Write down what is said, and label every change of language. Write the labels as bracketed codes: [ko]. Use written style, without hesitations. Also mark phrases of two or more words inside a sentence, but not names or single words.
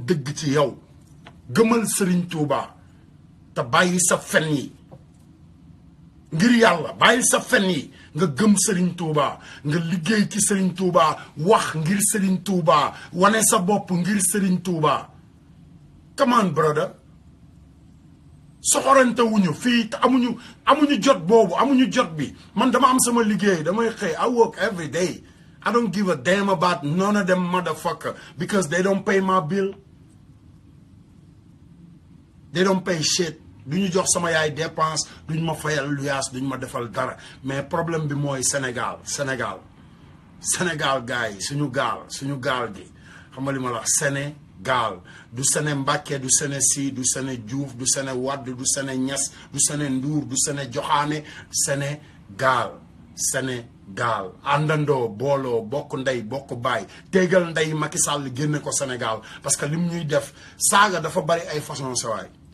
[wo] dëgg ci yow gëmal Serigne Touba te bàyyi sa fen yi ngir yàlla bàyyi sa fen yi nga gëm Serigne Touba nga liggéey ci Serigne Touba wax ngir Serigne Touba wane sa bopp ngir Serigne Touba [en] come on brother [wo] soxorante wuñu fii te amuñu jot boobu amuñu jot bi man dama am sama liggéey damay xëy [en] I work every day I don't give a damn about none of them motherfucker because they don't pay my bill they don't pay shit [wo] duñu jox sama yaay dépense duñ ma fayal luyaas duñ ma defal dara [fr] mais problème [wo] bi mooy Sénégal gars yi suñu gaal gi xam nga li ma la wax Sénégal du Séné Mbàkke du Séné Si du Séné Diouf du Séné Wadd du Séné Ñas du Séné Nduur du Séné Joxaane Sénégal àndandoo booloo bokk ndey bokk baay téegal ndey Macky Sall génne ko Sénégal [fr] parce que [wo] lim ñuy def saaga dafa bari ay façon sawaay